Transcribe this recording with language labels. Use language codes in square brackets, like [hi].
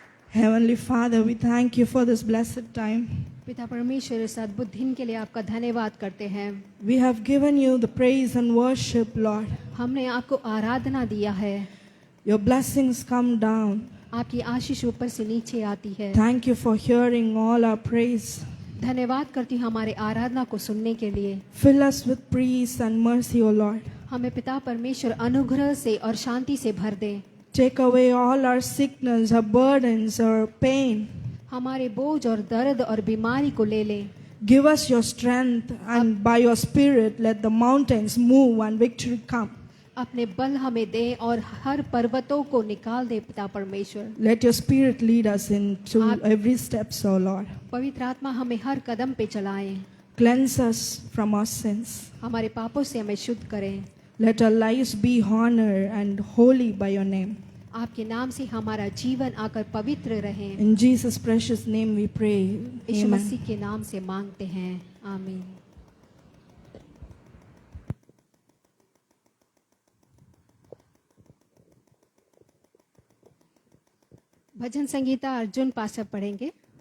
[en] Heavenly Father, we thank you for this blessed time. [hi] पिता परमेश्वर, इस अद्भुत दिन के लिए आपका धन्यवाद करते हैं। [en] We have given you the praise and worship, Lord. [hi] हमने आपको आराधना दिया है। [en] Your blessings come down. [hi] आपकी आशीष ऊपर से नीचे आती है। [en] Thank you for hearing all our praise. [hi] धन्यवाद करती हूँ हमारे आराधना को सुनने के लिए। [en] Fill us with peace and mercy, O Lord. [hi] हमें पिता परमेश्वर अनुग्रह से और शांति से भर दे। [en] Take away all our sickness, our burdens, our pain. [hi] हमारे बोझ और दर्द और बीमारी को ले ले। [en] Give us your strength, and by your spirit let the mountains move and victory come. [hi] अपने बल हमें दे और हर पर्वतों को निकाल दे पिता परमेश्वर। [en] Let your spirit lead us into every step, O Lord. [hi] पवित्र आत्मा हमें हर कदम पे चलाए। [en] Cleanse us from our sins. [hi] हमारे पापों से हमें शुद्ध करें। [en] Let our lives be honored and holy by your name. [hi] आपके नाम से हमारा जीवन आकर पवित्र रहे। [en] In Jesus' precious name we pray. [hi] Yeshu [en] Amen. [hi] मसीह के नाम से मांगते हैं, आमीन। भजन संगीता अर्जुन पास्टर पढ़ेंगे।